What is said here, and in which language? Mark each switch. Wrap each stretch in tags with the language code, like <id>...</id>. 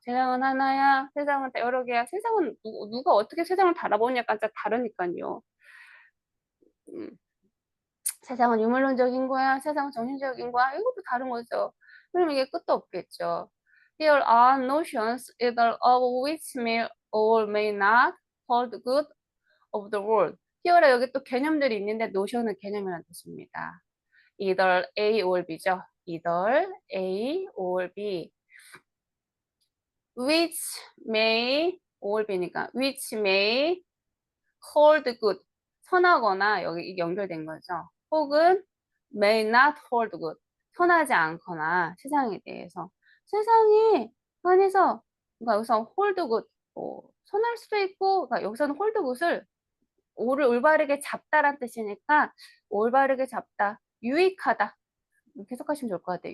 <ko>세상은 하나야, 세상은 여러 개야. 세상은 누가 어떻게 세상을 바라보냐가 다르니까요. 음, 세상은 유물론적인 거야, 세상은 정신적인 거야. 이것도 다른 거죠. 그럼 이게 끝도 없겠죠.</ko> <en>Here are notions either of which may or may not hold good of the world.</en> <ko>히어라 여기 또 개념들이 있는데 노션은 개념이라는 뜻입니다.</ko> <en>either A or B죠. either A or B. which may or B니까 which may hold good.</en> <ko>선하거나 여기 연결된 거죠.</ko> <en>혹은 may not hold good.</en> <ko>선하지 않거나 세상에 대해서. 세상에 관해서 그러니까 여기서 hold good 선할 수도 있고 그러니까 여기서는 hold good을 오를 올바르게 잡다란 뜻이니까 올바르게 잡다, 유익하다 이렇게 해석하시면 좋을 것 같아요.</ko>